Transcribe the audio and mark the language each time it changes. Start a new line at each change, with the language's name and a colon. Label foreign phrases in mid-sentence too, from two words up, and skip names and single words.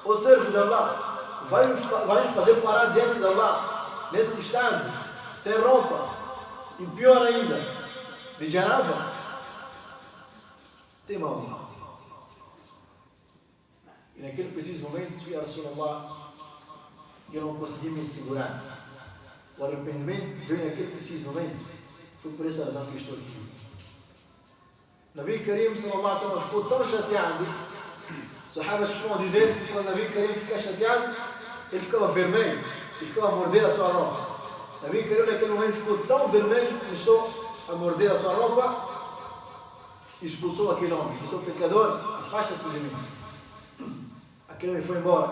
Portuguese: Ó servo de Allah, vai nos fazer parar diante de Allah nesse instante, sem roupa, e pior ainda, de janaba?" Tema Allah. E naquele preciso momento,
Arabic: يا رسول الله,
Portuguese: eu não consegui me segurar. O arrependimento veio naquele preciso momento. Foi por essa razão que estou aqui. Nabi Karim
Arabic: صلى الله عليه وسلم
Portuguese: ficou tão chateado. Os sahabas costumam dizer que quando Nabi Karim fica chateado, ele ficava vermelho e ficava a morder a sua roupa. Nabi Karim naquele momento ficou tão vermelho que começou a morder a sua roupa e expulsou aquele homem. Disse: o pecador, afasta-se de mim. Aquele homem foi embora.